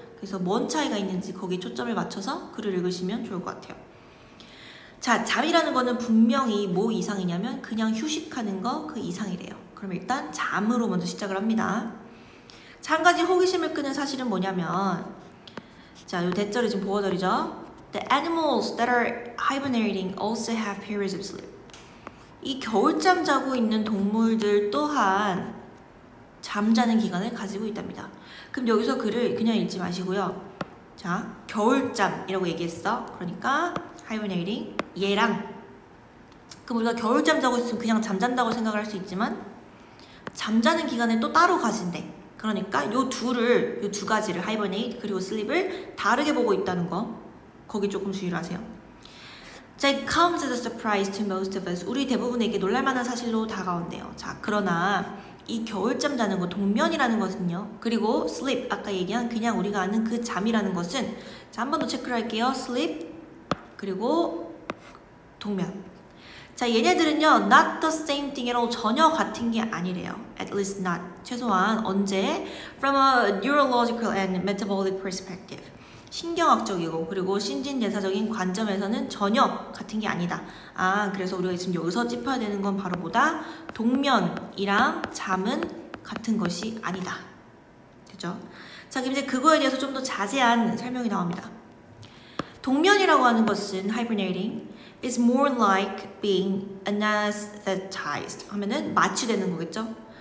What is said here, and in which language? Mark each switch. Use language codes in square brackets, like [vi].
[ko] 그래서 뭔 차이가 있는지 거기에 초점을 맞춰서 글을 읽으시면 좋을 것 같아요. 자, 잠이라는 거는 분명히 뭐 이상이냐면 그냥 휴식하는 거 그 이상이래요. 그럼 일단 잠으로 먼저 시작을 합니다. 자, 한 가지 호기심을 끄는 사실은 뭐냐면, 자, 이 대절이 지금 보어절이죠. [en] The animals that are hibernating also have periods of sleep. [ko] 이 겨울잠 자고 있는 동물들 또한 잠자는 기간을 가지고 있답니다. 그럼 여기서 글을 그냥 읽지 마시고요. 자, 겨울잠이라고 얘기했어. 그러니까 hibernating, 얘랑, 그럼 우리가 겨울잠 자고 있으면 그냥 잠잔다고 생각을 할 수 있지만 잠자는 기간을 또 따로 가진대. 그러니까 요 두 가지를 hibernate 그리고 sleep을 다르게 보고 있다는 거, 거기 조금 주의를 하세요. [en] 자, it comes as a surprise to most of us. [ko] 우리 대부분에게 놀랄만한 사실로 다가온대요. 자, 그러나 이 겨울잠 자는 거, 동면이라는 것은요, 그리고 sleep, 아까 얘기한 그냥 우리가 아는 그 잠이라는 것은, 자, 한 번 더 체크를 할게요. sleep 그리고 동면. [en] 자, [ko] 얘네들은요, [en] not the same thing at all. [ko] 전혀 같은 게 아니래요. [en] At least not. [ko] 최소한 언제? [en] From a neurological and metabolic perspective. [ko] 신경학적이고 그리고 신진대사적인 관점에서는 전혀 같은 게 아니다. 아, 그래서 우리가 지금 여기서 짚어야 되는 건 바로 뭐다? 동면이랑 잠은 같은 것이 아니다. 그죠? 자, 그럼 이제 그거에 대해서 좀 더 자세한 설명이 나옵니다. 동면이라고 하는 것은 [en] hibernating is more like being anesthetized [ko] 하면은 마취되는 거겠죠?